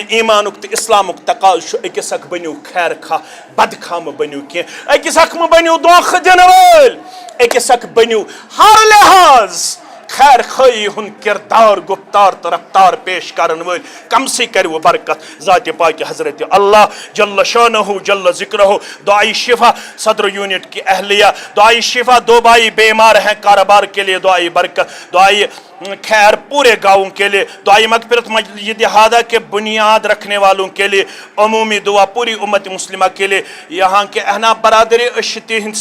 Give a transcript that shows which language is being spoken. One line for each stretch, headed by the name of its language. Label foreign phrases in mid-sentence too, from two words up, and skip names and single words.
Kashmiri: ایمانُک تہٕ اسلامُک تقاضہٕ چھُ أکِس اکھ بٔنِو خیر خواہ بدخواہ مہٕ بٔنِو کینٛہہ أکِس اکھ مہٕ بٔنِو دھوکہٕ دِنہٕ وٲلۍ أکِس اکھ بٔنِو ہر لحاظ خیر خٲہی ہُنٛد کردار گُفتار تہٕ رفتار پیش کرن وٲلۍ کمسٕے کروٕ برکت ذاتِ پاکہِ حضرت اللہ
Arabic: جل شانہ جل ذکرہ
Urdu: دعائی شفا صدر یونٹ کی اہلیہ دعائی شفا 2 بھائی بیمار ہیں کاروبار کے لیے دعائی برکت دعائی خیر پورے گاؤں کے لیے دعائی مغفرت مسجد ہادہ کے بنیاد رکھنے والوں کے لیے عمومی دعا پوری امت مسلمہ کے لیے یہاں کے احناف برادری اشتی ہند